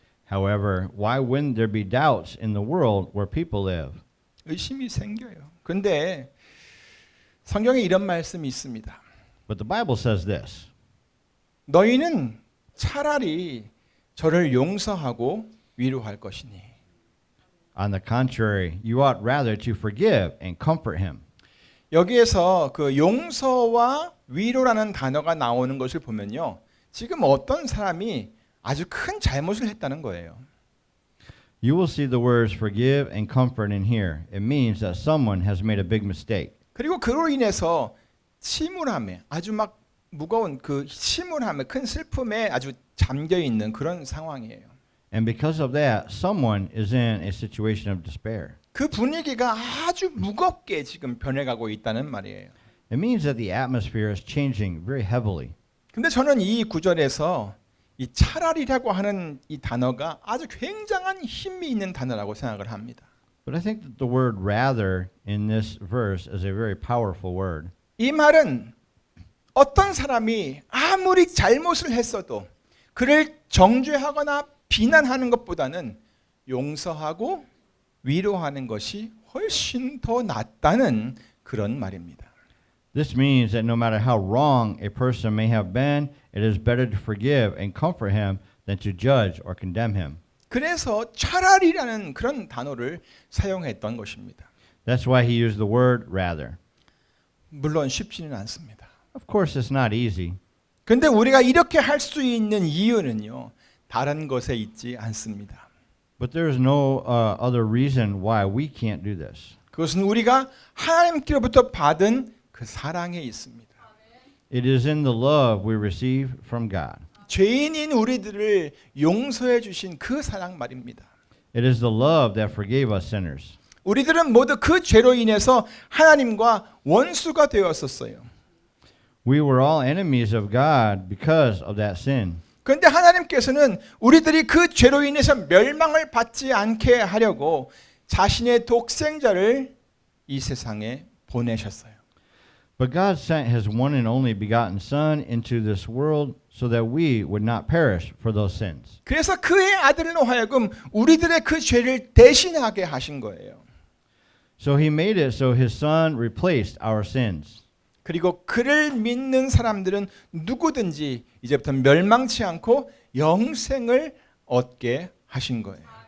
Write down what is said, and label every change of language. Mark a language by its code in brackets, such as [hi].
[en] However, why wouldn't there be doubts in the world where people live? [ko] 의심이 생겨요. 근데 성경에 이런 말씀이 있습니다. [en] But the Bible says this. [ko] 너희는 차라리 저를 용서하고 위로할 것이니. [en] On the contrary, you ought rather to forgive and comfort him. [ko] 여기에서 그 용서와 위로라는 단어가 나오는 것을 보면요, 지금 어떤 사람이 아주 큰 잘못을 했다는 거예요. [en] You will see the words forgive and comfort in here. It means that someone has made a big mistake. [ko] 그리고 그로 인해서 침울함에, 아주 막 무거운 그 침울함에, 큰 슬픔에 아주 잠겨 있는 그런 상황이에요. [en] And because of that, someone is in a situation of despair. [ko] 그 분위기가 아주 무겁게 지금 변해가고 있다는 말이에요. [en] It means that the atmosphere is changing very heavily. [ko] 근데 저는 이 구절에서 이 차라리라고 하는 이 단어가 아주 굉장한 힘이 있는 단어라고 생각을 합니다. [en] But I think that the word rather in this verse is a very powerful word. [ko] 이 말은 어떤 사람이 아무리 잘못을 했어도 그를 정죄하거나 비난하는 것보다는 용서하고 위로하는 것이 훨씬 더 낫다는 그런 말입니다. [en] This means that no matter how wrong a person may have been, it is better to forgive and comfort him than to judge or condemn him. [ko] 그래서 차라리라는 그런 단어를 사용했던 것입니다. [en] That's why he used the word rather. [ko] 물론 쉽지는 않습니다. [en] Of course, it's not easy. [ko] 그런데 우리가 이렇게 할 수 있는 이유는요, 다른 것에 있지 않습니다. [en] But there is no other reason why we can't do this. [ko] 그것은 우리가 하나님께로부터 받은 그 사랑에 있습니다. [en] It is in the love we receive from God. [ko] 죄인인 우리들을 용서해 주신 그 사랑 말입니다. [en] It is the love that forgave us sinners. [ko] 우리들은 모두 그 죄로 인해서 하나님과 원수가 되었었어요. [en] We were all enemies of God because of that sin. [ko] 그런데 하나님께서는 우리들이 그 죄로 인해서 멸망을 받지 않게 하려고 자신의 독생자를 이 세상에 보내셨어요. [en] But God sent his one and only begotten Son into this world so that we would not perish for those sins. [ko] 그래서 그의 아들로 하여금 우리들의 그 죄를 대신하게 하신 거예요. [en] So he made it so his Son replaced our sins. [ko] 그리고 그를 믿는 사람들은 누구든지 이제부터 멸망치 않고 영생을 얻게 하신 거예요.